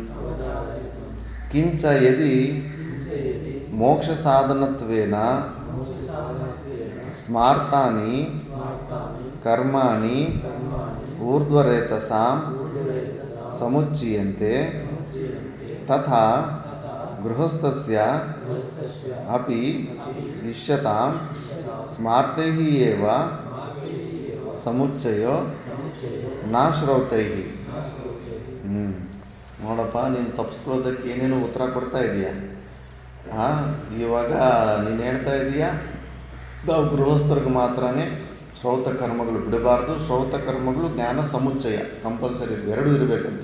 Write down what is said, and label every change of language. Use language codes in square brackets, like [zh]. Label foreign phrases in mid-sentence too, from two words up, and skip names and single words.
[sa] ಕಿಂಚ ಯದಿ ಮೋಕ್ಷ ಸಾಧನತ್ವೇನ ಸ್ಮಾರ್ತಾನಿ ಕರ್ಮಾಣಿ ಊರ್ಧ್ವರೇತಸಾಂ ಸಮುಚ್ಯಂತೆ ತಥಾ ಗೃಹಸ್ಥಸ್ಯ ಅಪಿ ಇಷ್ಯತಾಂ ಸ್ಮಾರ್ತೈಃ ಏವ ಸಮುಚ್ಚಯೋ ನ ಶ್ರೌತೈಃ. [kn] ನೋಡಪ್ಪ, ನೀನು ತಪ್ಪಿಸ್ಕೊಳ್ಳೋದಕ್ಕೆ ಏನೇನು ಉತ್ತರ ಕೊಡ್ತಾ ಇದೀಯಾ. ಇವಾಗ ನೀನು ಹೇಳ್ತಾ ಇದೀಯಾ ನಾವು ಗೃಹಸ್ಥರಿಗೆ ಮಾತ್ರನೇ ಶ್ರೌತ ಕರ್ಮಗಳು ಬಿಡಬಾರ್ದು, ಶ್ರೌತ ಕರ್ಮಗಳು ಜ್ಞಾನ ಸಮುಚ್ಚಯ ಕಂಪಲ್ಸರಿ ಎರಡೂ ಇರಬೇಕಂತೆ.